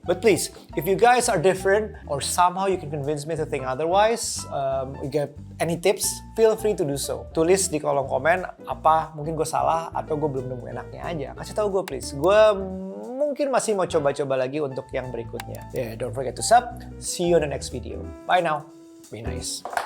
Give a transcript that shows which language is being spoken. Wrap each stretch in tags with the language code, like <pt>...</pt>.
<en>But please, if you guys are different or somehow you can convince me to think otherwise, you get any tips, feel free to do so.</en> <id>Tulis di kolom komen apa mungkin gue salah atau gue belum nemu enaknya aja. Kasih tahu gue please. Gue mungkin masih mau coba-coba lagi untuk yang berikutnya.</id> <en>Yeah, don't forget to sub. See you on the next video. Bye now. Be nice.</en>